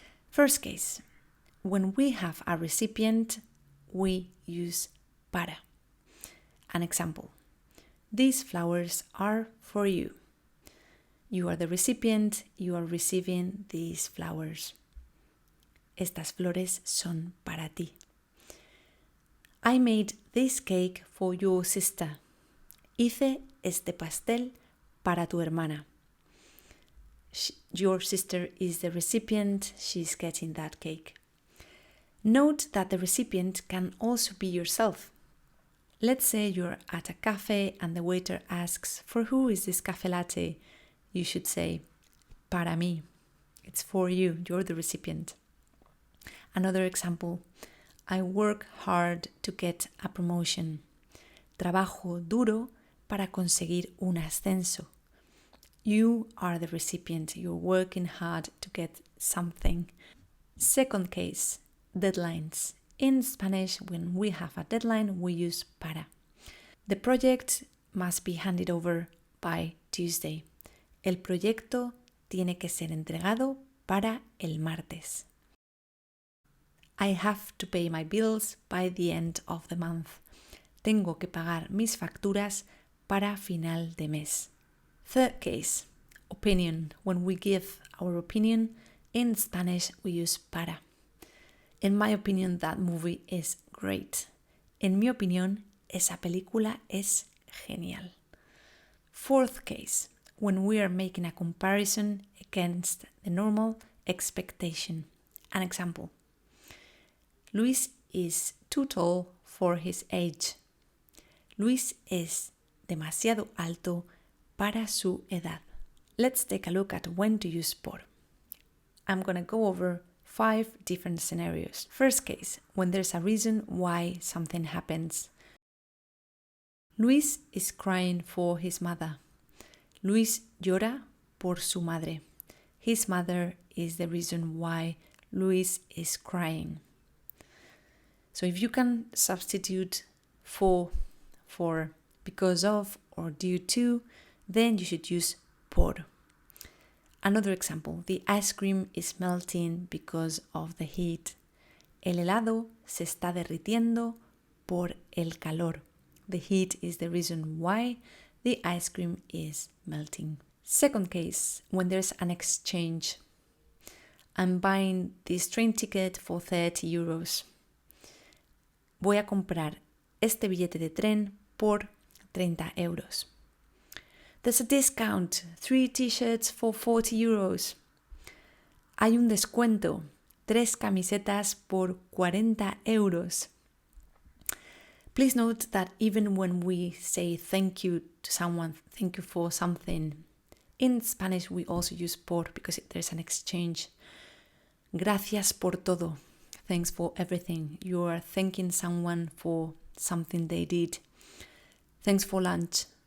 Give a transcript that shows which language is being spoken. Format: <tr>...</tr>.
<en>First case, when we have a recipient, we use para. An example, these flowers are for you. You are the recipient, you are receiving these flowers.</en> <es>Estas flores son para ti.</es> <en>I made this cake for your sister.</en> <es>Hice este pastel para tu hermana.</es> <en>Your sister is the recipient, she's getting that cake. Note that the recipient can also be yourself. Let's say you're at a cafe and the waiter asks, "For who is this cafe latte?" You should say,</en> <es>para mí.</es> <en>It's for you, you're the recipient. Another example, I work hard to get a promotion.</en> <es>Trabajo duro para conseguir un ascenso.</es> <en>You are the recipient, you're working hard to get something. Second case, deadlines. In Spanish, when we have a deadline, we use para. The project must be handed over by Tuesday.</en> <es>El proyecto tiene que ser entregado para el martes.</es> <en>I have to pay my bills by the end of the month.</en> <es>Tengo que pagar mis facturas para final de mes.</es> <en>Third case, opinion. When we give our opinion, in Spanish we use para. In my opinion, that movie is great.</en> <es>En mi opinión, esa película es genial.</es> <en>Fourth case, when we are making a comparison against the normal expectation. An example. Luis is too tall for his age.</en> <es>Luis es demasiado alto para su edad.</es> <en>Let's take a look at when to use por. I'm going to go over 5 different scenarios. First case, when there's a reason why something happens. Luis is crying for his mother.</en> <es>Luis llora por su madre.</es> <en>His mother is the reason why Luis is crying. So if you can substitute for because of or due to, then you should use por. Another example, the ice cream is melting because of the heat.</en> <es>El helado se está derritiendo por el calor.</es> <en>The heat is the reason why the ice cream is melting. Second case, when there's an exchange. I'm buying this train ticket for 30 euros.</en> <es>Voy a comprar este billete de tren por 30 euros.</es> <en>There's a discount, 3 t-shirts for 40 euros.</en> <es>Hay un descuento, 3 camisetas por 40 euros.</es> <en>Please note that even when we say thank you to someone, thank you for something, in Spanish we also use por because there's an exchange.</en> <es>Gracias por todo.</es> <en>Thanks for everything. You are thanking someone for something they did. Thanks for lunch.</en>